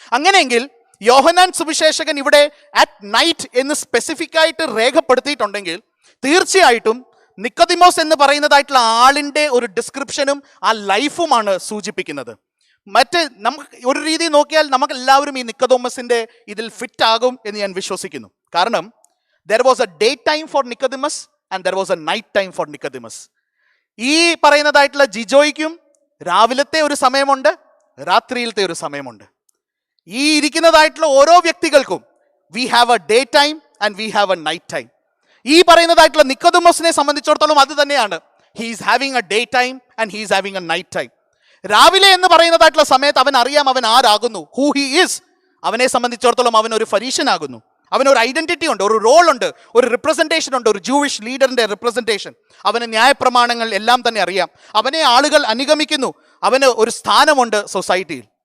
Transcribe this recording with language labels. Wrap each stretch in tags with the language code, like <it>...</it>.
<ml>അങ്ങനെയെങ്കിൽ യോഹന്നാൻ സുവിശേഷകൻ ഇവിടെ at night എന്ന് സ്പെസിഫിക് ആയിട്ട് രേഖപ്പെടുത്തിയിട്ടുണ്ടെങ്കിൽ തീർച്ചയായിട്ടും നിക്കോദിമോസ് എന്ന് പറയുന്നതായിട്ടുള്ള ആളിൻ്റെ ഒരു ഡിസ്ക്രിപ്ഷനും ആ ലൈഫുമാണ് സൂചിപ്പിക്കുന്നത്. മറ്റ് നമുക്ക് ഒരു രീതി നോക്കിയാൽ നമുക്ക് എല്ലാവരും ഈ നിക്കോദിമോസിന്റെ ഇതിൽ ഫിറ്റ് ആകും എന്ന് ഞാൻ വിശ്വസിക്കുന്നു.</ml> <en>കാരണം there was a day time for Nicodemus and there was a night time for Nicodemus.</en> <ml>ഈ പറയുന്നതായിട്ടുള്ള ജിജോയ്ക്കും രാവിലത്തെ ഒരു സമയമുണ്ട്, രാത്രിയിലത്തെ ഒരു സമയമുണ്ട്. ഈ ഇരിക്കുന്നതായിട്ടുള്ള ഓരോ വ്യക്തികൾക്കും</ml> <en>we have a day time and we have a night time.</en> <ml>ഈ പറയുന്നതായിട്ടുള്ള നിക്കോദിമോസിനെ സംബന്ധിച്ചിടത്തോളം അത് തന്നെയാണ്.</ml> <en>he is having a day time and he is having a night time.</en> <ml>രാവിലെ എന്ന് പറയുന്നതായിട്ടുള്ള സമയത്ത് അവൻ അറിയാം അവൻ ആരാകുന്നു,</ml> <en>who he is.</en> <ml>അവനെ സംബന്ധിച്ചിടത്തോളം അവൻ ഒരു ഫരീഷ്യനാകുന്നു, അവനൊരു ഐഡന്റിറ്റി ഉണ്ട്, ഒരു റോൾ ഉണ്ട്, ഒരു റിപ്രസെൻറ്റേഷൻ ഉണ്ട്, ഒരു ജൂവിഷ് ലീഡറിൻ്റെ റിപ്രസെൻറ്റേഷൻ. അവന് ന്യായപ്രമാണങ്ങൾ എല്ലാം തന്നെ അറിയാം, അവനെ ആളുകൾ അനുഗമിക്കുന്നു, അവന് ഒരു സ്ഥാനമുണ്ട് സൊസൈറ്റിയിൽ.</ml>